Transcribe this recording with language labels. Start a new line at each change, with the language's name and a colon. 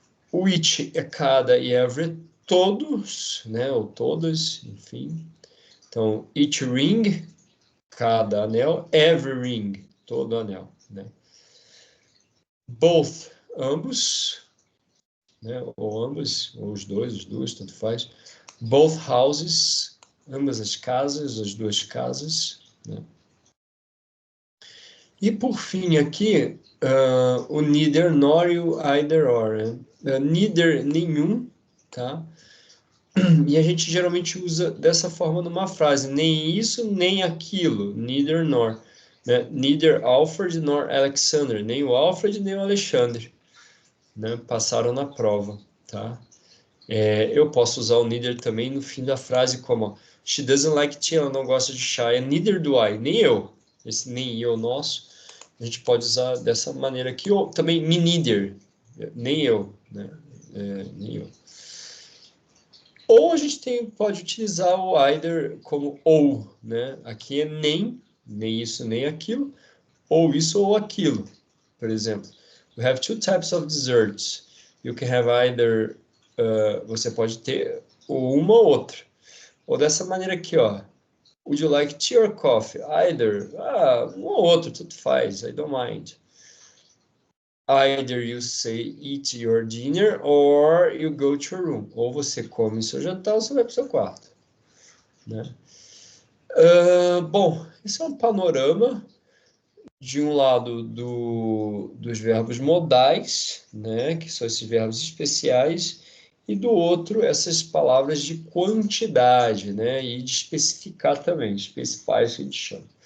Portuguese: O each é cada e every, todos, né? Ou todas, enfim. Então,
English: each ring,
Portuguese: cada anel.
English: Every ring,
Portuguese: todo anel, né? Both, ambos, né? Ou ambos, ou os dois, tanto faz.
English: Both houses,
Portuguese: ambas as casas, as duas casas, né? E por fim aqui, o neither nor e o either or, né? Neither, nenhum, tá? E a gente geralmente usa dessa forma numa frase, nem isso, nem aquilo, neither nor, né?
English: Neither Alfred nor Alexander,
Portuguese: nem o Alfred nem o Alexandre, né? Passaram na prova, tá? Eu posso usar o neither também no fim da frase como
English: she doesn't like tea,
Portuguese: ela não gosta de chá,
English: neither do I,
Portuguese: nem eu. Esse nem eu nosso, a gente pode usar dessa maneira aqui, ou também
English: me neither,
Portuguese: nem eu, né? Nem eu. Ou a gente pode utilizar o either como ou, né? Aqui é nem isso, nem aquilo, ou isso ou aquilo. Por exemplo,
English: we have two types of desserts. You can have either,
Portuguese: você pode ter uma ou outra. Ou dessa maneira aqui, ó.
English: Would you like tea or coffee? Either.
Portuguese: Um ou outro, tudo faz.
English: I don't mind. Either you say eat your dinner or you go to your room.
Portuguese: Ou você come seu jantar ou você vai para o seu quarto, né? Bom, esse é um panorama de um lado dos verbos modais, né, que são esses verbos especiais, e do outro essas palavras de quantidade, né, e de especificar também, specify, que a gente chama.